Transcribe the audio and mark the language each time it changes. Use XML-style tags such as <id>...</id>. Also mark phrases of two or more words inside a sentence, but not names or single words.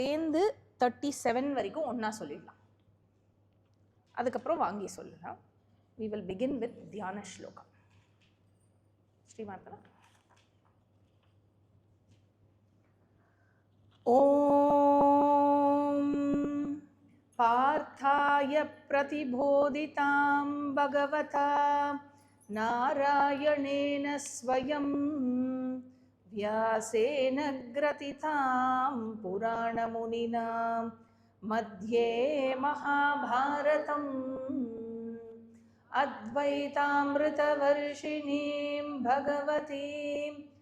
<ta>சேர்ந்து 37 வரைக்கும் ஒன்றா சொல்லிடலாம். அதுக்கப்புறம் வாங்கி சொல்லலாம்.</ta> <en>We will begin with</en> <ta>தியான ஸ்லோகம்.</ta> <en>ஸ்ரீமாத்ரா.</en> <sa>ॐ पार्थाय प्रतिबोधिताम् भगवता नारायणेन स्वयम् व्यासेन ग्रथितां पुराणमुनिना मध्ये महाभारतम् अद्वैतामृतवर्षिणीं भगवतीम्</sa>